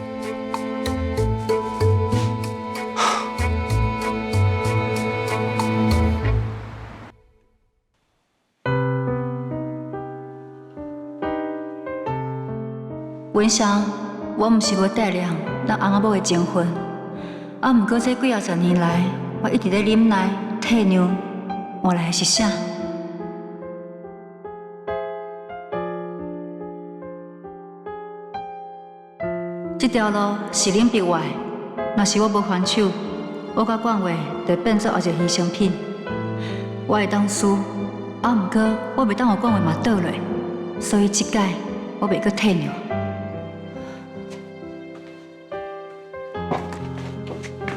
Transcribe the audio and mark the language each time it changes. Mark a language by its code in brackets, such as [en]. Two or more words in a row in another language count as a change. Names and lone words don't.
[nan] 文祥，我毋是要带量咱翁仔某的情分，啊，毋过这几十年来，我一直在忍耐、体谅，换来的是啥？这条路是恁逼我的，若是我无还手，我甲冠伟就变做后一个牺牲品。我会当输，啊，毋过我袂当互冠伟嘛倒落，所以这届我袂阁体谅。